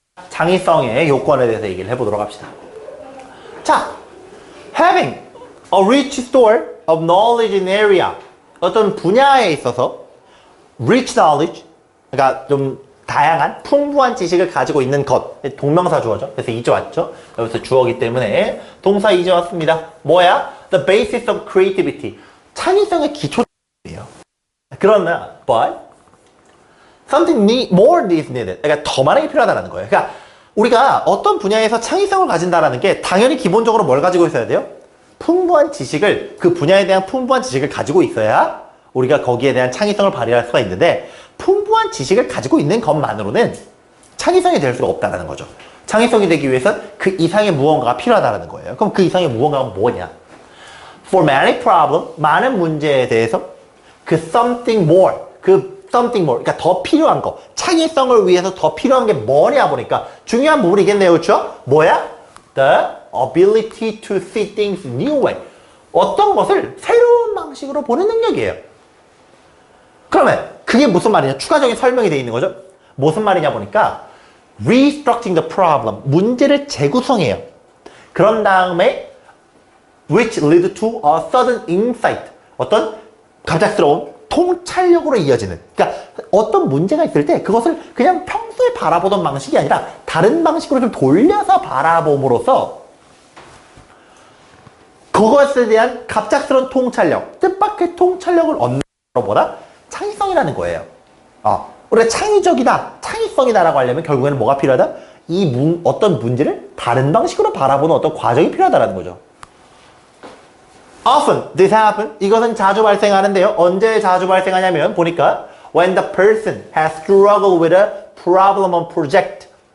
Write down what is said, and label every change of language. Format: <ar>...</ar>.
<ko>창의성의 요건에 대해서 얘기를 해보도록 합시다.</ko> <en>자, having a rich store of knowledge in area.</en> <ko>어떤 분야에 있어서</ko> <en>rich knowledge,</en> <ko>그러니까 좀 다양한 풍부한 지식을 가지고 있는 것. 동명사 주어죠. 그래서 이제 왔죠. 여기서 주어기 때문에 동사 이제 왔습니다. 뭐야?</ko> <en>The basis of creativity.</en> <ko>창의성의 기초예요.</ko> <en>그러나 but something more is needed.</en> <ko>그러니까 더 많은 게 필요하다는 거예요. 그러니까 우리가 어떤 분야에서 창의성을 가진다라는 게 당연히 기본적으로 뭘 가지고 있어야 돼요? 풍부한 지식을, 그 분야에 대한 풍부한 지식을 가지고 있어야 우리가 거기에 대한 창의성을 발휘할 수가 있는데, 풍부한 지식을 가지고 있는 것만으로는 창의성이 될 수가 없다는 거죠. 창의성이 되기 위해선 그 이상의 무언가가 필요하다는 거예요. 그럼 그 이상의 무언가가 뭐냐?</ko> <en>For many problem,</en> <ko>많은 문제에 대해서 그</ko> <en>something more,</en> <ko>그러니까 더 필요한 거, 창의성을 위해서 더 필요한 게 뭐냐 보니까 중요한 부분이겠네요. 그렇죠? 뭐야?</ko> <en>The ability to see things new way.</en> <ko>어떤 것을 새로운 방식으로 보는 능력이에요. 그러면 그게 무슨 말이냐? 추가적인 설명이 되어 있는 거죠. 무슨 말이냐 보니까</ko> <en>restructuring the problem,</en> <ko>문제를 재구성해요. 그런 다음에</ko> <en>which lead to a sudden insight,</en> <ko>어떤 갑작스러운 통찰력으로 이어지는, 그러니까 어떤 문제가 있을 때 그것을 그냥 평소에 바라보던 방식이 아니라 다른 방식으로 좀 돌려서 바라봄으로써 그것에 대한 갑작스러운 통찰력, 뜻밖의 통찰력을 얻는 것보다 창의성이라는 거예요. 우리가 창의적이다, 창의성이다라고 하려면 결국에는 뭐가 필요하다? 어떤 문제를 다른 방식으로 바라보는 어떤 과정이 필요하다라는 거죠.</ko> <en>Often this happens.</en> <ko>이것은 자주 발생하는데요. 언제 자주 발생하냐면 보니까</ko> <en>when the person has struggled with a problem on project.</en>